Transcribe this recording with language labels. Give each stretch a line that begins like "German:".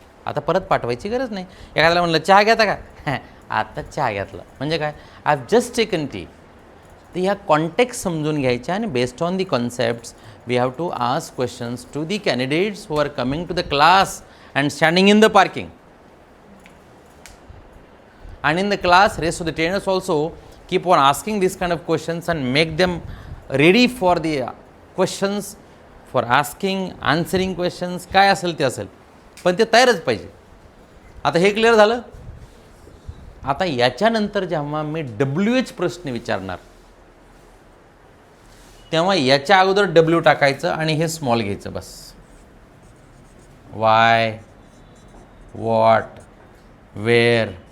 Marathi: आता परत पाठवायची गरज नाही. एखाद्याला म्हणलं चहा घेता का? आता चहा घेतला म्हणजे काय?
English: I have just taken tea.
Marathi: तर ह्या कॉन्टेक्स्ट समजून घ्यायच्या आणि
English: Based on the concepts we have to ask questions to the candidates who are coming to the class and standing in the parking. And in the class, rest of the trainers also keep on asking these kind of questions and make them ready for the questions, for asking, answering questions.
Marathi: काय असेल ते असेल, पण ते तयारच पाहिजे. आता हे क्लिअर झालं. आता याच्यानंतर जेव्हा मी WH प्रश्न विचारणार तेव्हा याच्या अगोदर W टाकायचं आणि हे स्मॉल घ्यायचं बस.
English: Why, what, where.